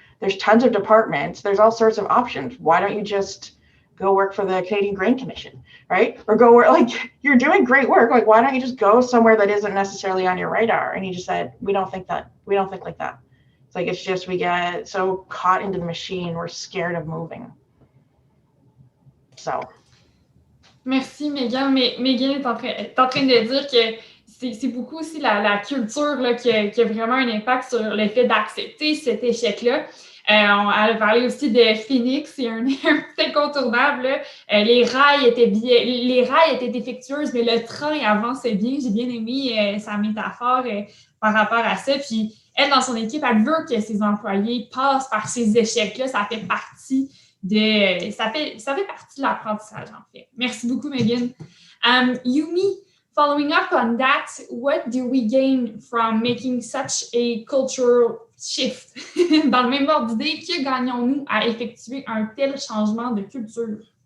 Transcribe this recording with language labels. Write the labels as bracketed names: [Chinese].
[English] There's tons of departments. There's all sorts of options. Why don't you just go work for the Canadian Grain Commission, right? Or go work, like, you're doing great work. Like, why don't you just go somewhere that isn't necessarily on your radar? And he just said, we don't think that. We don't think like that. It's like, it's just, we get so caught into the machine, we're scared of moving. So. [French] Merci, Megan. Megan est en train de dire que c'est beaucoup aussi la culture là, qui a vraiment un impact sur le fait d'accepter cet échec-là. Elle a parlé aussi de Phoenix, c'est un petit incontournable. Les rails étaient défectueuses, mais le train avançait bien. J'ai bien aimé sa métaphore par rapport à ça. Puis elle, dans son équipe, elle veut que ses employés passent par ces échecs-là. Ça fait partie de l'apprentissage, en fait. Merci beaucoup, Megan. Yumi, [English] Following up on that, what do we gain from making such a cultural shift? [French] Dans le même ordre d'idée, que gagnons-nous à effectuer un tel changement de culture?